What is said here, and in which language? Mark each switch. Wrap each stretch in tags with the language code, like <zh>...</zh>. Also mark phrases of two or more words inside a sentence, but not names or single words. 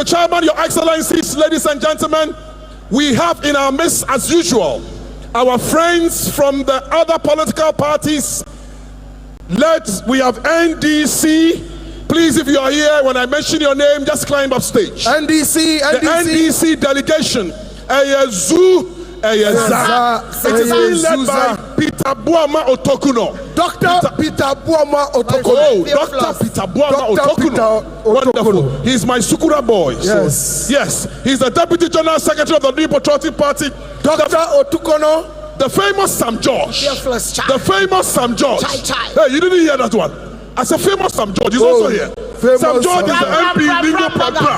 <en>Chairman, Your Excellencies, ladies and gentlemen, we have in our midst, as usual, our friends from the other political parties. We have NDC. Please, if you are here, when I mention your name, just climb up stage. NDC. The NDC delegation. It is being led by Peter Buama Otokuno. Dr. Peter Buama Otokuno. Dr. Peter Buama Otokuno. Wonderful. He's my Sukura boy. Yes. Yes. He's the Deputy General Secretary of the New Patriotic Party. Dr. Otokuno. The famous Sam George. The famous Sam George. Hey, you didn't hear that one. I said famous Sam George. He's also here. Sam George is the MP Lingo Prampa.</en>